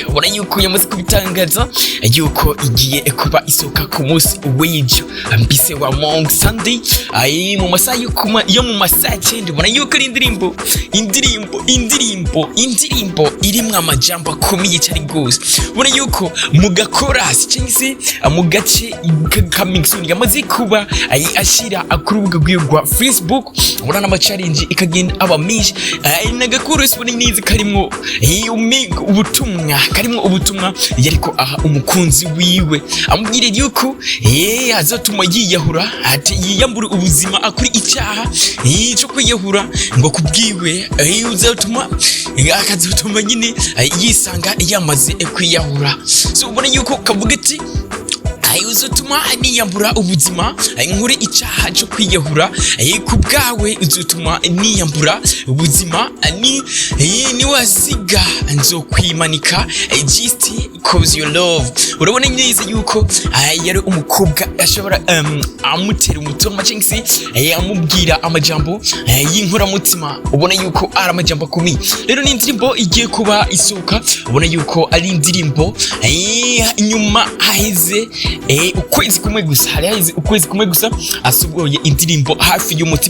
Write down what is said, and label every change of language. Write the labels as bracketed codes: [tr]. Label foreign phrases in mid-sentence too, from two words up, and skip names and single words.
[rn] Ubona yuko yamaze kubitangaza yuko igiye kuba isohoka ku munsi w'ejo mbise wa Mong Sunday mu masaha yo mu masaha cyenda. Ubona yuko ari indirimbo irimwo amajambo akomeye cyane gose. Ubona yuko mu gakorasi cyangwa se mu gace [en] coming soon [rn] yamaze kuba ashira ku rubuga rwa Facebook. Ubona n'ama challenge ikagenda aba menshi n'agakorasi ubona neza karimwo ubutumwa yariko aha umukunzi wiwe amubwire yuko azatuma yiyahura ati yiyambura ubuzima akuri icyaha cyo kwiyahura ngo kubwiwe uzatuma akazatuma nyine yisanga yamaze kwiyahura. So ubona yuko kavuga ati uzotuma niyambura ubuzima nkuri icyaha cyo kwiyahura kubwawe uzotuma niyambura ubuzima ni wasiga nzokwimanika [en] just cause your love. [rn] Urabona neza yuko yari umukobwa ashobora amutera umutima cyangwa se amubwira amajambo y'inkora mutima. Ubona yuko ari amajambo akomeye. Rero ni indirimbo igiye kuba isohoka. Ubona yuko ari indirimbo inyuma haheze ukwezi kumwe gusa asohoye indirimbo hafi y'umutima.